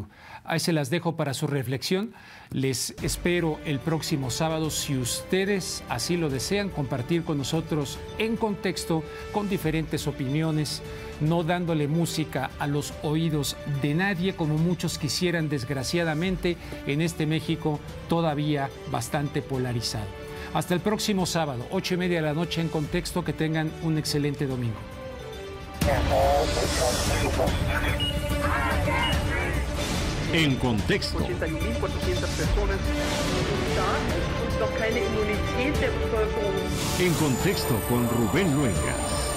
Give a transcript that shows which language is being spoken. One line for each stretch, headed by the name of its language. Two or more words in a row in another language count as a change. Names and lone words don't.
Spanish: Ahí se las dejo para su reflexión. Les espero el próximo sábado, si ustedes así lo desean, compartir con nosotros en contexto, con diferentes opiniones, no dándole música a los oídos de nadie, como muchos quisieran, desgraciadamente, en este México todavía bastante polarizado. Hasta el próximo sábado, 8:30 de la noche en contexto. Que tengan un excelente domingo. En contexto.
German: 81.400 personas und noch keine Immunität der Bevölkerung.
Spanish: En contexto con Rubén Luengas.